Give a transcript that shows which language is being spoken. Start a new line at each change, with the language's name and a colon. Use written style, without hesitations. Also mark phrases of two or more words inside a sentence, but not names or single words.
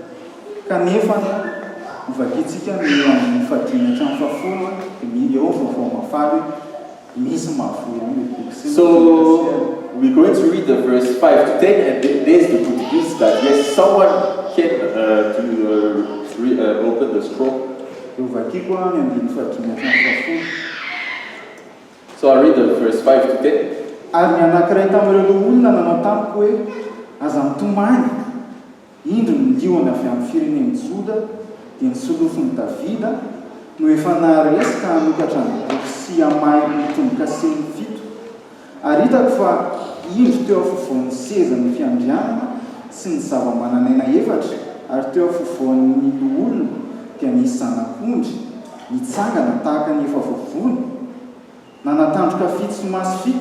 English: So we're going to read the verse 5 to 10, and there's the good news that yes, someone can open the scroll. So I'll read the verse 5 to 10.
Malagasy: Ary ny anankiray tamin'ireo olona nanao tamiko hoe aza mitomany indro ny liona avy amin'ny firenen'i Joda dia ny solofon'i Davida no efa naharesy ka hanokatra ny boky sy hamahy mitomboka seny fito. Ary hitako fa indro teo afovoan'ny seza ny fiandrianana sy ny zava-manan'aina efatra, ary teo afovoan'ny olona dia misy zanak'ondry mitsangana tahaka ny efa vovony, nanatandroka fito sy maso fito.